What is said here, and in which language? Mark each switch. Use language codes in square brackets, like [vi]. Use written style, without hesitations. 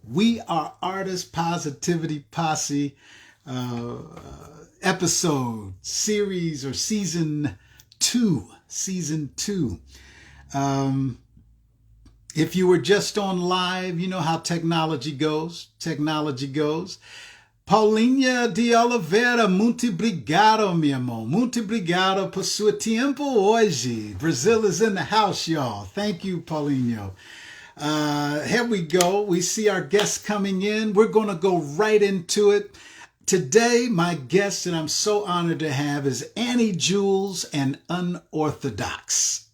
[en] We are Artists Positivity Posse uh, episode, series, or season two. Season two. Um, if you were just on live, you know how technology goes. Technology goes. [pt] Paulinha de Oliveira, muito obrigado, meu irmão. Muito obrigado por seu tempo hoje. [en] Brazil is in the house, y'all. Thank you, Paulinho. Here we go. We see our guests coming in. We're going to go right into it. Today, my guest that I'm so honored to have is Annie Jules and UnOrthadox.